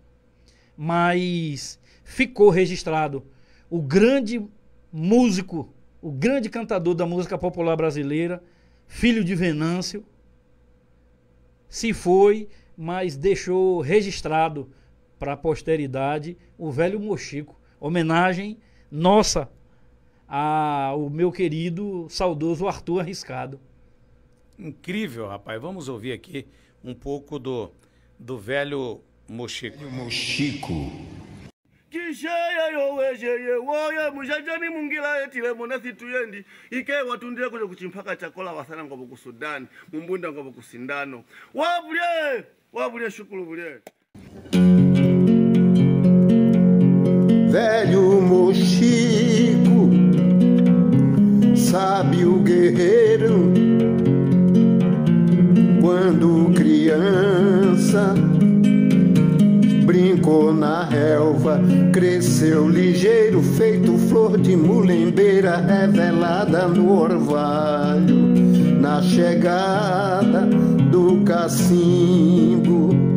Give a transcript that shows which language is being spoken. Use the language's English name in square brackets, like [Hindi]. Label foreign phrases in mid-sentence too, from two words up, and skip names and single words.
[Portuguese] Mas ficou registrado o grande músico, o grande cantador da música popular brasileira, filho de Venâncio, se foi, mas deixou registrado para a posteridade o velho mochico. Homenagem nossa ao meu querido, saudoso Arthur Arriscado. Incrível, rapaz. Vamos ouvir aqui um pouco do velho mochico. Mochico. [Chokwe] Kishaya yowejeye woye mujajani mungila etile mona situyendi ike watundire kule kuchimpaka chakola wasana ngobo ku Sudani mumbunda ngobo ku sindano wabulye shukuru bulye. [Portuguese] Velho mochico, sabe o guerreiro, quando criança brincou na relva, cresceu ligeiro, feito flor de mulembeira revelada no orvalho, na chegada do cacimbo.